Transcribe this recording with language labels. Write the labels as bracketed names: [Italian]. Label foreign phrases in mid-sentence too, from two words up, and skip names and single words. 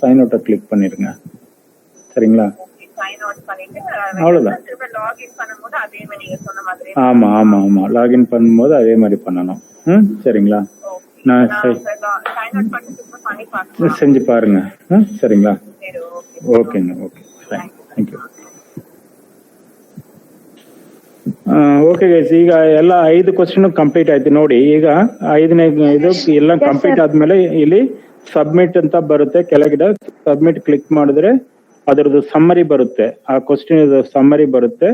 [English] sign out [Tamil] கிளிக் பண்ணிருங்க. சரிங்களா? [English] sign out [Tamil] பண்ணிட்டு அவ்வளவுதான். திரும்ப லாகின் பண்ணும்போது அதே மாதிரி நீங்க சொன்ன மாதிரி. ஆமா ஆமா ஆமா, லாகின் பண்ணும்போது அதே மாதிரி பண்ணணும். சரிங்களா? நான் [English] sign out [Tamil] பண்ணி திரும்ப பண்ணி பார்க்கலாம். செஞ்சு பாருங்க. சரிங்களா? ஓகேங்க, ஓகே, [English] thank you. okay guys, [Kannada] ಈಗ ಎಲ್ಲ 5 [English] question complete [Kannada] ಆಯ್ತು ನೋಡಿ. ಈಗ 5ನೇ ಇದು ಎಲ್ಲ ಕಂಪ್ಲೀಟ್ ಆದ್ಮೇಲೆ ಇಲ್ಲಿ ಸಬ್ಮಿಟ್ ಅಂತ ಬರುತ್ತೆ ಕೆಳಗಡೆ. [English] submit click [Kannada] ಮಾಡಿದ್ರೆ ಅದರದ್ದು ಸಮ್ಮರಿ ಬರುತ್ತೆ, ಆ [English] question summary [Kannada] ಬರುತ್ತೆ.